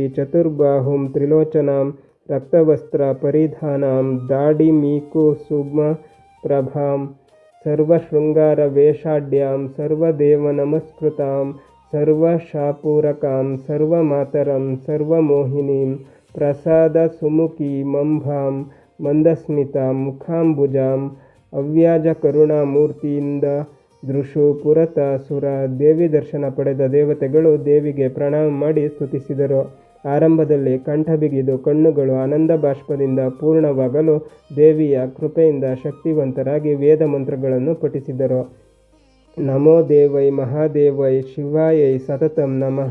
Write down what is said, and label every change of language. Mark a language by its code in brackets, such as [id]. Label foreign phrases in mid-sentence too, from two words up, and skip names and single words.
[sa] ಚತುರ್ಬಾಹುಂ ತ್ರಿಲೋಚನಾಂ ರಕ್ತವಸ್ತ್ರ ಪರಿಧಾನಾಂ ದಾಡಿಮೀಕುಸುಮ ಪ್ರಭಾಂ ಸರ್ವಶೃಂಗಾರ ವೇಷಾಢ್ಯಾಂ ಸರ್ವದೇವನಮಸ್ಕೃತಾಂ ಸರ್ವಶಾಪೂರಕಾಂ ಸರ್ವಮಾತರಂ ಸರ್ವಮೋಹಿನೀಂ ಪ್ರಸಾದ ಸುಮುಖೀಮಂಭಾಂ ಮಂದಸ್ಮಿತಾಂ ಮುಖಾಂಬುಜಾಂ ಅವ್ಯಾಜ ಕರುಣಾಮೂರ್ತಿಯಿಂದ ದೃಶು ಪುರತ ಸುರ. [kn] ದೇವಿ ದರ್ಶನ ಪಡೆದ ದೇವತೆಗಳು ದೇವಿಗೆ ಪ್ರಣಾಮ ಮಾಡಿ ಸ್ತುತಿಸಿದರು. ಆರಂಭದಲ್ಲಿ ಕಂಠ ಬಿಗಿದು ಕಣ್ಣುಗಳು ಆನಂದ ಬಾಷ್ಪದಿಂದ ಪೂರ್ಣವಾಗಲು ದೇವಿಯ ಕೃಪೆಯಿಂದ ಶಕ್ತಿವಂತರಾಗಿ ವೇದ ಮಂತ್ರಗಳನ್ನು ಪಠಿಸಿದರು. [sa] ನಮೋ ದೇವೈ ಮಹಾದೇವೈ ಶಿವಾಯೈ ಸತತಂ ನಮಃ.